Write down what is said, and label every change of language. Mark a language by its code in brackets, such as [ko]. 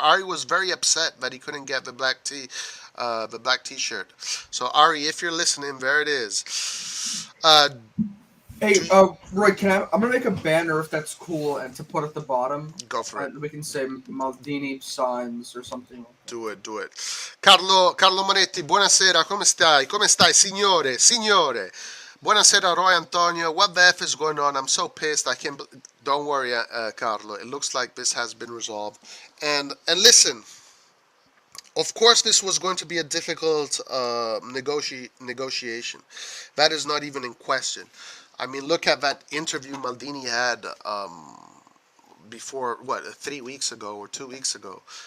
[en] Ari was very upset that he couldn't get the black tee, the black t-shirt. So Ari, if you're listening, there it is. Hey, Roy, I'm gonna make a banner if that's cool, and to put at the bottom. Go for it. We can say Maldini signs or something. Do it. [it] Carlo Monetti, buonasera, come stai? Come stai, signore? Buonasera, Roy Antonio. [en] What the F is going on? I'm so pissed. I can't. Don't worry, Carlo. It looks like this has been resolved. And listen, of course, this was going to be a difficult negotiation. That is not even in question. I mean, look at that interview Maldini had before, 3 weeks ago or 2 weeks ago.